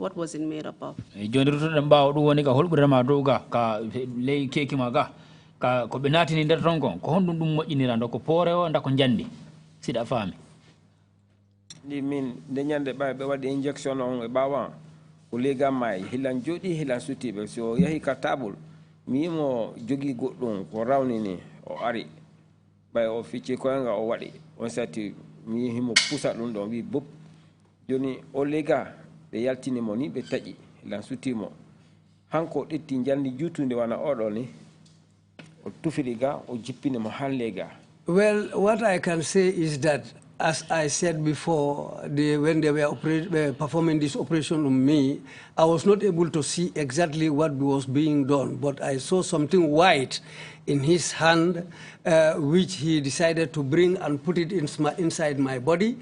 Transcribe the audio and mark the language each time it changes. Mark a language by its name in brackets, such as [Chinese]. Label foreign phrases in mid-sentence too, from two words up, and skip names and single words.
[English] What was it made up of? [Fula] Ko ɓe natini nder ton kon ko honɗum ɗum moƴƴinirando ko poore o nda ko jandi siɗa faami ɗi min nde ñande ɓe waɗi injection on e ɓawan o lega mayi hilan jooɗi hilan sutiɓe so yahi ka table mi yimo jogui goɗɗum ko rawnini o ari ɓay o ficci koynga o waɗi on sati mi yihimo pusa ɗum ɗon wi bob joni o lega ɓe yaltinimo ni ɓe taƴi hilan sutimo hanko ɗetti jandi juutude wana oɗo ni. [English] Well, what I can say is that, as I said before, when they were performing this operation on me, I was not able to see exactly what was being done, but I saw something white in his hand, which he decided to bring and put it inside my body.